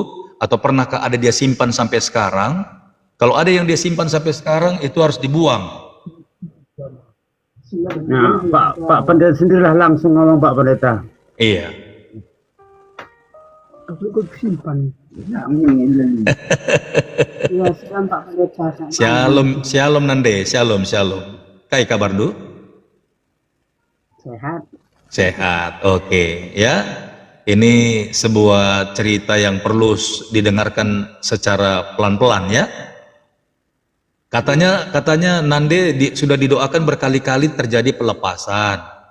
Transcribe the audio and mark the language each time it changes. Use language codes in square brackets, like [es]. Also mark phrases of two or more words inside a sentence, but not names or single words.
[id] Atau pernahkah ada dia simpan sampai sekarang? Kalau ada yang dia simpan sampai sekarang, itu harus dibuang. Nah, Pak Pendeta sendirilah langsung ngomong Pak Pendeta. Iya. Aku simpan. Ya, siang Pak Pendeta. [btx] Shalom Nande, shalom. Kai kabar du? [id] Sehat. Sehat, oke. Ya, ini sebuah cerita yang perlu didengarkan secara pelan-pelan ya. Katanya Nande sudah didoakan berkali-kali terjadi pelepasan.